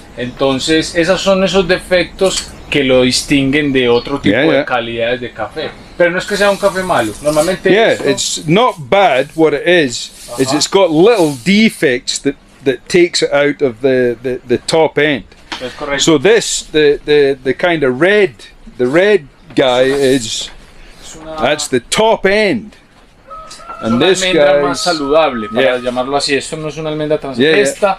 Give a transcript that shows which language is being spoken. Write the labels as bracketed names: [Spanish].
[Spanish] Entonces, esos defectos que lo distinguen de otro tipo de calidades de café. Pero no es que sea un café malo. Normalmente [English] it's not bad. What it is it's got little defects that takes it out of the top end. That's correct. So this the kind of red guy that's the top end. And this guy [Spanish] más saludable, para llamarlo así. Esto no es una almendra transparente.